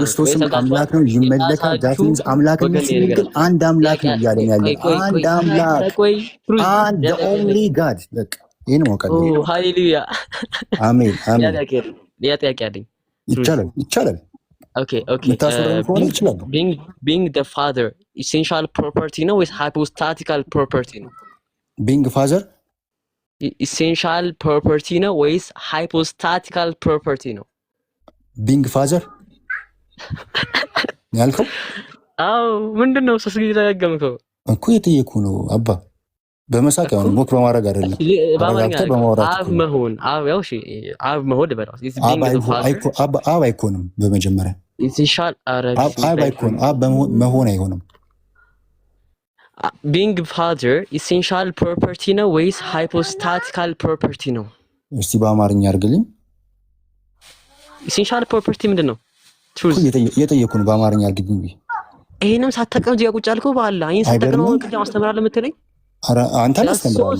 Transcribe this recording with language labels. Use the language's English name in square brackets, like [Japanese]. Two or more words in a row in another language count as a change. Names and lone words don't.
[Amharic] ክርስቶስም አምላክ ነው ይመለካል። [English] that means [Amharic] አምላክ ነው ግን አንድ አምላክ ነው እያለን ያለው አንድ አምላክ አንድ [English] only God። [Amharic] በቃ ይሄን ወቀል። ሃሌሉያ አሜን አሜን። ያ ጥያቄ አለኝ። ይቻላል። [English] ኦኬ being the father essential property [Amharic] ነው ወይስ [English] hypostatical property ነው? being father essential property [Amharic] ነው ወይስ [English] hypostatical property ነው? being father ያልከው? [Amharic] አዎ ምንድነው? ሶስት ጊዜ ተደጋገምከው እኮ የጠየኩ ነው አባ። በመሳቅ ያው ሞክ በማድረግ አይደለም። አብ መሆን በራሱ አብ አይኮንም። በመጀመሪያ አብ መሆን አይሆንም። [English] being father essential property [Amharic] ነው ወይስ [English] hypostatical property ነው? [Amharic] እስቲ በአማርኛ አድርግልኝ። [English] essential property ምንድነው? [Amharic] የጠየኩ ነው በአማርኛ አድርግልኝ። ይሄንም ሳታውቀው እዚህ ቁጭ አልከው በኋላ ይሄን ሳታውቀው ቅድም አስተምራለሁ የምትለኝ አንተ አስተምራለሁ።